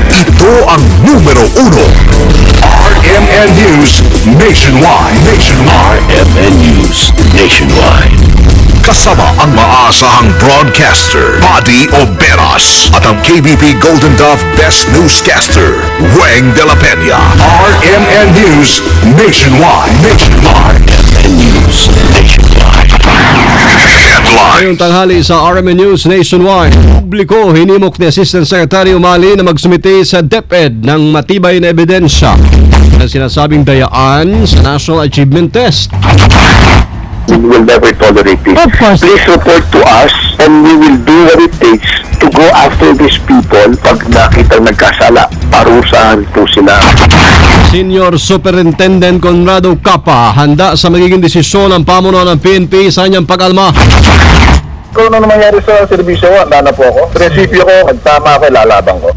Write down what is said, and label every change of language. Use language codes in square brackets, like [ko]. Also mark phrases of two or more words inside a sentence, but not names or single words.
[tl] Ito ang numero 1. RMN News Nationwide. RMN News Nationwide. Kasama ang maasahang broadcaster, Buddy Oberas, at ang KBP Golden Dove Best Newscaster, Weng de la Peña. RMN News Nationwide. RMN News Nationwide. Ngayong tanghali sa RMN News Nationwide, publiko hinimok ni [en] Assistant Secretary [tl] Umali na magsumite sa DepEd ng matibay na ebidensya ng sinasabing dayaan sa National Achievement Test. [en] We will never tolerate this. Of course. Please report to us and we will do what it takes to go after these people. [tl] Pag nakitang nagkasala, parusahan po sila. [en] Senior Superintendent [tl] Conrado Capa handa sa magiging desisyon ng pamunuan ng PNP sa kanyang pag-alma. Kung ano nangyari sa serbisyo, handa na po ako. Prinsipyo ko, magtama ako, lalabang ko.